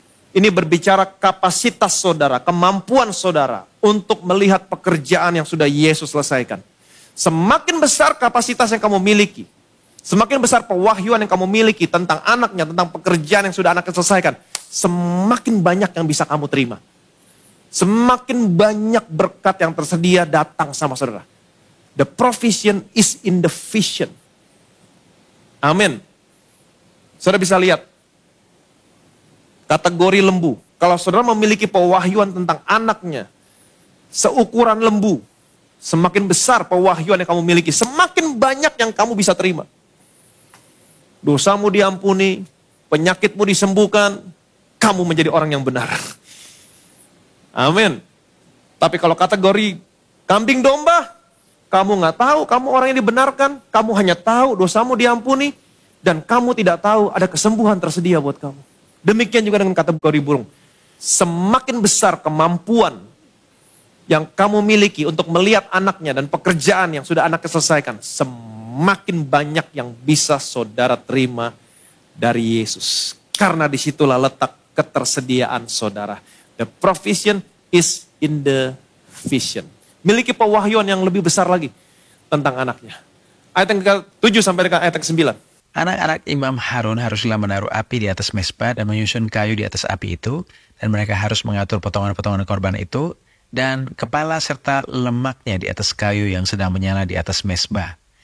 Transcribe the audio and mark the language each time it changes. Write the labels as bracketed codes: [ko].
[id] Ini berbicara kapasitas saudara, kemampuan saudara untuk melihat pekerjaan yang sudah Yesus selesaikan. Semakin besar kapasitas yang kamu miliki, semakin besar pewahyuan yang kamu miliki tentang anaknya, tentang pekerjaan yang sudah anaknya selesaikan, semakin banyak yang bisa kamu terima. Semakin banyak berkat yang tersedia datang sama saudara. [en] The provision is in the vision. [id] Amin. Saudara bisa lihat. Kategori lembu. Kalau saudara memiliki pewahyuan tentang anaknya. Seukuran lembu. Semakin besar pewahyuan yang kamu miliki. Semakin banyak yang kamu bisa terima. Dosamu diampuni. Penyakitmu disembuhkan. Kamu menjadi orang yang benar. Amin. Tapi kalau kategori kambing domba, kamu nggak tahu, kamu orang yang dibenarkan, kamu hanya tahu dosamu diampuni, dan kamu tidak tahu ada kesembuhan tersedia buat kamu. Demikian juga dengan kategori burung. Semakin besar kemampuan yang kamu miliki untuk melihat anaknya dan pekerjaan yang sudah anaknya selesaikan, semakin banyak yang bisa saudara terima dari Yesus. Karena disitulah letak ketersediaan saudara. [en] The provision is in the vision. [id] Miliki pewahyuan yang lebih besar lagi tentang anaknya. Ayat yang ke-7 sampai dengan ayat yang ke-9. Anak-anak Imam Harun haruslah menaruh api di atas mezbah dan menyusun kayu di atas api itu. Dan mereka harus mengatur potongan-potongan korban itu. Dan kepala serta lemaknya di atas kayu yang sedang menyala di atas mezbah.